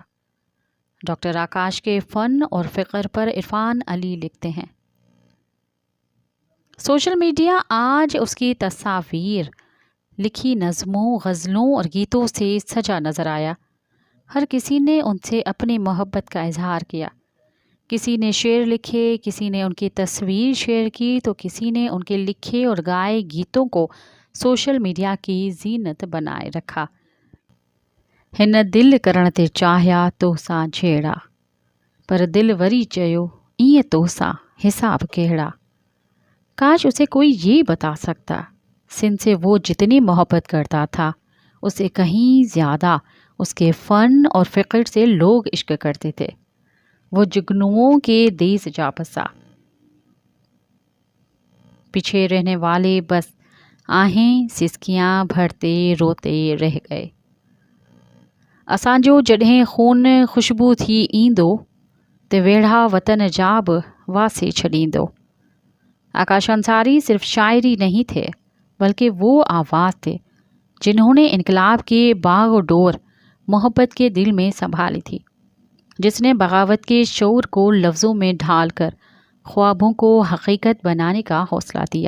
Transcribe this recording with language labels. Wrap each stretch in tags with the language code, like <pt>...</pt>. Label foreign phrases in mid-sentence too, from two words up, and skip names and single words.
<hi>डॉक्टर आकाश के फ़न और फ़िक्र पर इरफान अली लिखते हैं,</hi> <en>social media</en> <hi>आज उसकी तस्वीर लिखी नज़मों, गज़लों और गीतों से सजा नज़र आया। हर किसी ने उनसे अपनी मोहब्बत का इजहार किया। किसी ने शेर लिखे, किसी ने उनकी तस्वीर शेयर की, तो किसी ने उनके लिखे और गाए गीतों को</hi> <en>social media</en> <hi>की जीनत बनाए रखा।</hi> <sd>हिन दिल करण ते चाहिया तोसां झेड़ा, पर दिल वरी चयो ईअं तोसां हिसाब कहिड़ा।</sd> <hi>काश उसे कोई ये बता सकता सिंध से वो जितनी मोहब्बत करता था उससे कहीं ज़्यादा उसके फ़न और फ़िक्र से लोग इश्क करते थे। वो जुगनुओं के देश जा बसा, पीछे रहने वाले बस आहें सिसकियां भरते रोते रह गए।</hi> <sd>असांजो जॾहिं खून खुशबू थी ईंदो ते वेढ़ा वतन जा बि वासे छॾींदो।</sd> <hi>आकाश अंसारी सिर्फ शायरी नहीं थे बल्कि वो आवाज़ थे जिन्होंने इनकलाब के बाग डोर मोहब्बत के दिल में संभाली थी, जिसने बगावत के शऊर को लफ्ज़ों में ढालकर ख्वाबों को हकीकत बनाने का हौसला दिया।</hi>